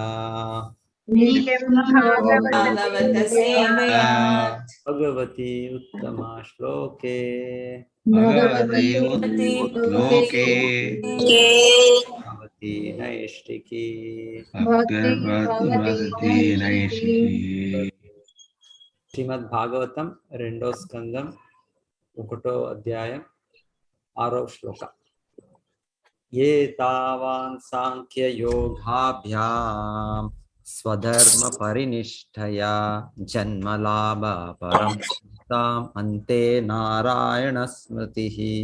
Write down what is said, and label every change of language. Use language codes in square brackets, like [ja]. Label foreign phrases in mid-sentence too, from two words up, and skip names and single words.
[sa] नित्यं भागवत सेवया भगवती उत्तमा श्लोके भगवते लोके भगवती नैष्टिकी भगवती नैषिकी [te] శ్రీమద్ భాగవతం రెండో స్కందం 1వ అధ్యాయం 6వ శ్లోక [sa] ఏ తావాన్ సాంఖ్య యోగాభ్యాం స్వధర్మ పరినిష్ఠయా జన్మలాభ పరం తాం అంతే నారాయణ స్మృతిః